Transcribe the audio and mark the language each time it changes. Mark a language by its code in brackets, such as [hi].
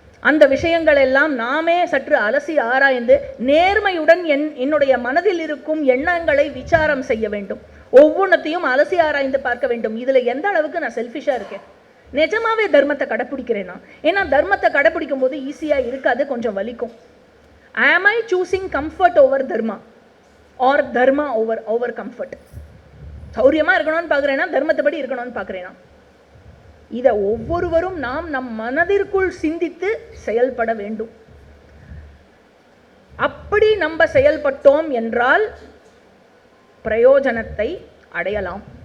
[ta] அந்த விஷயங்கள் எல்லாம் நாமே சற்று அலசி ஆராய்ந்து நேர்மையுடன் என்னுடைய மனதில் இருக்கும் எண்ணங்களை விசாரம் செய்ய வேண்டும். ஒவ்வொன்றத்தையும் அலசி ஆராய்ந்து பார்க்க வேண்டும். இதுல எந்த அளவுக்கு நான் செல்ஃபிஷா இருக்கேன், நிஜமாவே தர்மத்தை கடைப்பிடிக்கிறேன்னா? ஏன்னா தர்மத்தை கடைப்பிடிக்கும் போது ஈஸியா இருக்காது, கொஞ்சம் வலிக்கும். [en] am I choosing comfort over dharma or dharma over comfort? [ta] சௌரியமா இருக்கணும்னு பார்க்குறேன்னா தர்மத்தை படி இருக்கணும்னு பார்க்குறேன்னா? இதை ஒவ்வொருவரும் நாம் நம் மனதிற்குள் சிந்தித்து செயல்பட வேண்டும். அப்படி நம்ம செயல்பட்டோம் என்றால் பிரயோஜனத்தை அடையலாம்.